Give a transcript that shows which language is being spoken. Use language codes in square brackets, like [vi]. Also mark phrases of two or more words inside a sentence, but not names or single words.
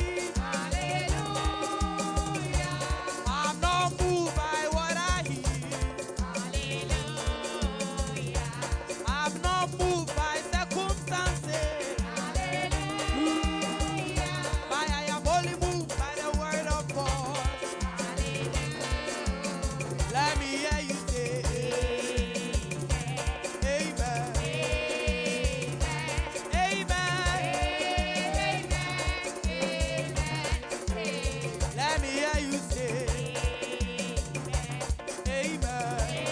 [en] I'm not moved by what I hear. I'm not moved by circumstances. But I am only moved by the word of God. Let me hear you say, Amen. Amen. Let me hear you say, Amen.